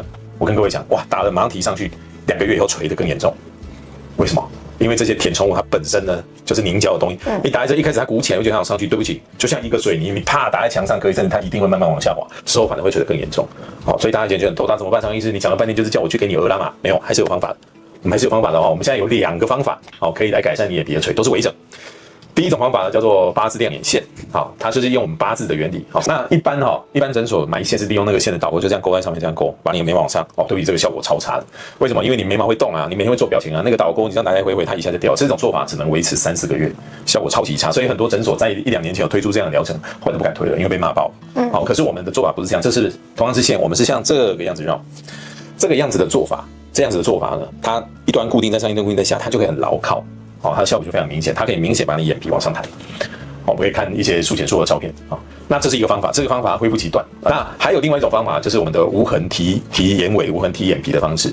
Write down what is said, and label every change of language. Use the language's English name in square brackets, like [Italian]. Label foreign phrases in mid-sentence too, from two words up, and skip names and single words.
[Chinese] 我跟各位講，哇，打了馬上提上去，2個月以後垂得更嚴重。為什麼？因為這些填充物它本身呢就是凝膠的東西，你打在這一開始它鼓起來，又覺得它有上去，對不起，就像一個水泥，你啪打在牆上，隔一陣子它一定會慢慢往下滑，之後反而會垂得更嚴重。好，所以大家以前覺得很頭大怎麼辦？張醫師，你講了半天就是叫我去給你額拉嘛？沒有，還是有方法的，我們還是有方法的哦。我們現在有2個方法，好，可以來改善你眼皮的垂，都是微整。第一種方法呢叫做八字亮眼線，好，它就是用我们八字的原理。好，那一般診所埋線是利用那個線的導勾，就這樣勾在上面，這樣勾，把你的眉毛往上。哦，對不起，這個效果超差的。為什麼？因為你眉毛會動啊，你每天會做表情啊，那個導勾你這樣來來回回，它一下就掉。這種做法只能維持3、4個月，效果超級差。所以很多診所在1、2年前有推出這樣的療程，後來都不敢推了，因為被罵爆。好，可是我們的做法不是這樣，這是同樣是線，我們是像這個樣子繞，這個樣子的做法，這樣子的做法呢，它一端固定在上，一端固定在下，它就可以很牢靠。好，它的效果就非常明顯，它可以明顯把你眼皮往上抬。好，我們可以看一些術前術後的照片。好，那這是一個方法，這個方法恢復期短。那還有另外一種方法，就是我們的無痕提眼尾、無痕提眼皮的方式。